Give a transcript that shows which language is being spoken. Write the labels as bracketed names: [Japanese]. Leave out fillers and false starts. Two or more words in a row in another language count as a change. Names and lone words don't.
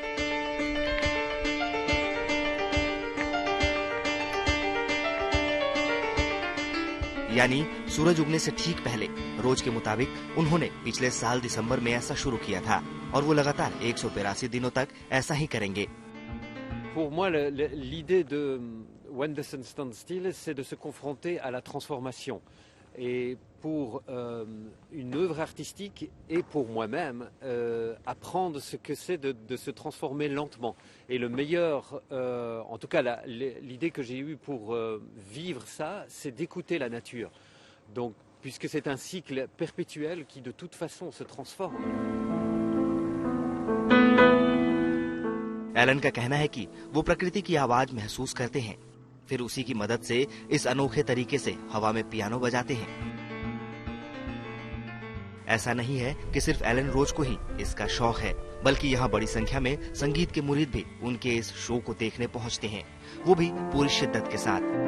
[Hindi] यानी सूरज उगने से ठीक पहले रोज के मुताबिक उन्होंने पिछले साल दिसंबर में ऐसा शुरू किया था, और वो लगातार 182 दिनों तक ऐसा ही करेंगे। [French] Pour moi, l'idée de When the Sun Stands Still, c'est de se confronter à la transformation. Et pour une œuvre artistique et pour moi-même, apprendre ce que c'est de se transformer lentement. Et le meilleur, en tout cas l'idée que j'ai eue pour vivre ça, c'est d'écouter la nature. Donc, puisque c'est un cycle perpétuel qui de toute façon se transforme. [Hindi] एलन का कहना है कि वो प्रकृति की आवाज महसूस करते हैं, फिर उसी की मदद से इस अनोखे तरीके से हवा में पियानो बजाते हैं। ऐसा नहीं है कि सिर्फ एलन रोज को ही इसका शौक है, बल्कि यहाँ बड़ी संख्या में संगीत के मुरीद भी उनके इस शो को देखने पहुँचते हैं, वो भी पूरी शिद्दत के साथ।